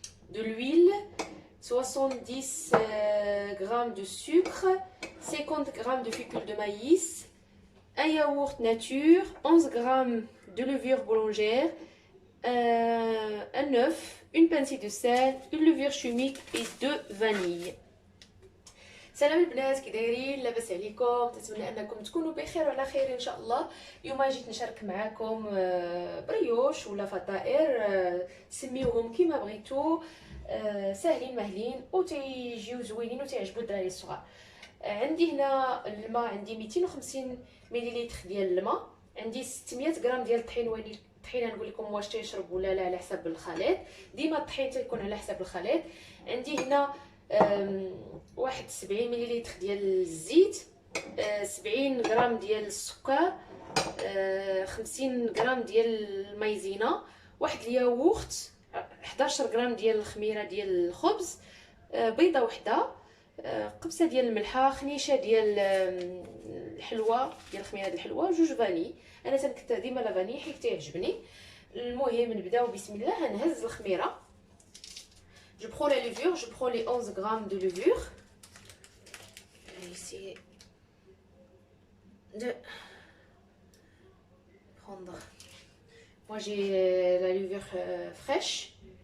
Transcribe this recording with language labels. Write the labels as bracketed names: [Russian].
[French] de l'huile, 70 g de sucre, 50 g de fécule de maïs, un yaourt nature, 11 g de levure boulangère, un œuf, une pincée de sel, une levure chimique et 2 vanilles. [Arabic] سلام البنات، كي دايرين؟ لاباس عليكم؟ نتمنى انكم تكونوا بخير وعلى خير ان شاء الله. اليوم جيت نشارك معكم بريوش ولا فطائر، سميوهم كيما بغيتو، ساهلين مهلين وتيجيو زوينين وتيعجبوا الدراري الصغار. عندي هنا الماء، عندي 250 ملل ديال الماء، عندي 600 غرام ديال الطحين. واني الطحينه نقول لكم واش تيشرب ولا لا على حسب الخليط، ديما الطحين تيكون على حسب الخليط. عندي هنا 71 ملل ديال الزيت، 70 غرام ديال السكر، 50 غرام ديال المايزينا، واحد الياغورت، 11 غرام ديال الخميره ديال الخبز، بيضه وحده، قبصه ديال الملحه، خنيشه ديال الحلوه ديال الخميره ديال الحلوه، جوج فاني. انا تنكثر ديما لا فاني حيت تعجبني. المهم نبداو بسم الله. هنهز الخميره. [French] Je prends la levure, je prends les 11 grammes de levure. Je vais essayer de prendre. Moi j'ai la levure fraîche.